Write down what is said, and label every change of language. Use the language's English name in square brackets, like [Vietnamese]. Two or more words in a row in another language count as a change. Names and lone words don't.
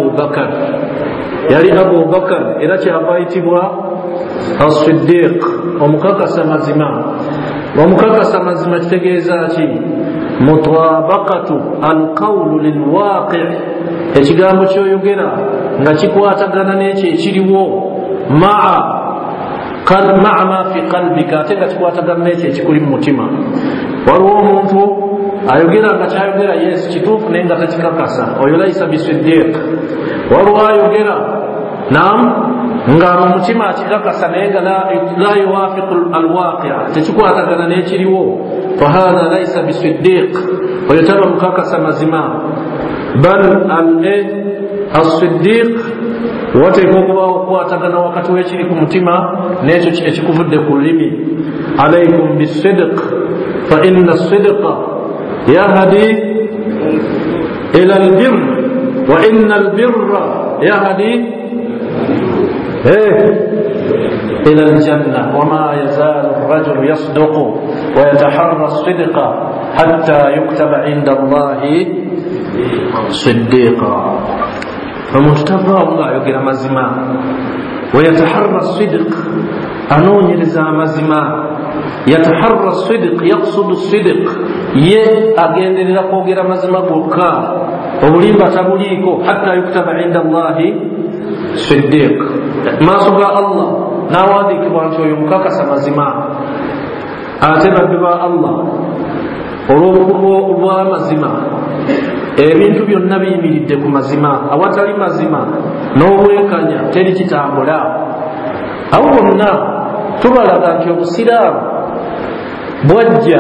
[Ganda] Abu Bakar era kyava ayitibwa as-siddiq omukakasa mazima omukakasa mazima kitegeeza ki [Arabic] مطابقة القول للواقع [Ganda] ekigambo kyoyogera nga kikwatagana n'ekyo ekiriwo maa [Arabic] ما في قلبك [Ganda] ate nga kikwatagana n'ekyo ekikuli mu mutima waliwo omuntu ayogera nga kyayogera yesu kituufu naye nga takikakasa oyo [Arabic] ليس بصديق [Ganda] waliwo ayogera nam nga mu mutima akikakasa naye nga [Arabic] لا يوافق الواقع [Ganda] tekikwatagana n'ekiriwo [Arabic] فهذا ليس بصديق [Ganda] oyo taba mukakasa mazima [Arabic] بل الصديق [Ganda] wateeka okubaawo okukwatagana wakati w'ekiri ku mutima n'ekyo ekikuvudde ku lulimi [Arabic] عليكم بالصدق فإن الصدق يهدي إلى البر وإن البر يهدي إلى الجنة وما يزال الرجل يصدق ويتحرى الصدق حتى يكتب عند الله صديقا [Ganda] omuntu tavaawo ng'ayogera mazima [Arabic] ويتحرى الصدق [Ganda] anoonyereza amazima [Arabic] يتحرى الصدق يقصد الصدق [Ganda] ye agenderera kwogera mazima gokka obulimba tabuliiko [Arabic] حتى يكتب عند الله صديق [Ganda] maaso ga Allah n'awandiikibwa nti oyo mukakasa mazima ate baddu ba Allah olw'obukulu bw'amazima ebintu byonna biyimiridde ku mazima awatali mazima n'obwenkanya teri kitambula awo bonna tubalaga nti obusiraamu bwajja